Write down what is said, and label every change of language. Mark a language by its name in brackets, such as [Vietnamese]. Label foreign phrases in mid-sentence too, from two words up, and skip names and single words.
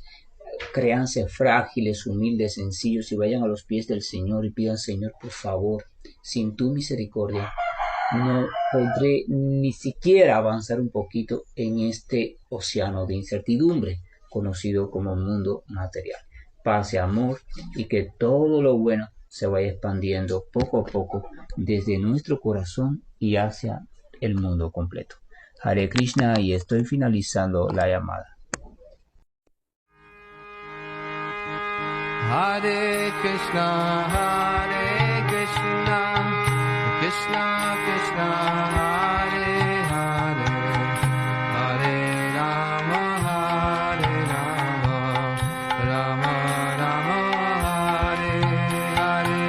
[Spanish] Créanse frágiles, humildes, sencillos, y vayan a los pies del Señor y pidan: Señor, por favor, sin tu misericordia no podré ni siquiera avanzar un poquito en este océano de incertidumbre conocido como mundo material. Paz y amor, y que todo lo bueno se vaya expandiendo poco a poco desde nuestro corazón y hacia el mundo completo. [Sanskrit] Hare Krishna, [Spanish] y estoy finalizando la llamada. [Sanskrit] Hare Krishna, Krishna Krishna, Hare Hare, Hare Rama, Rama Rama, Hare Hare.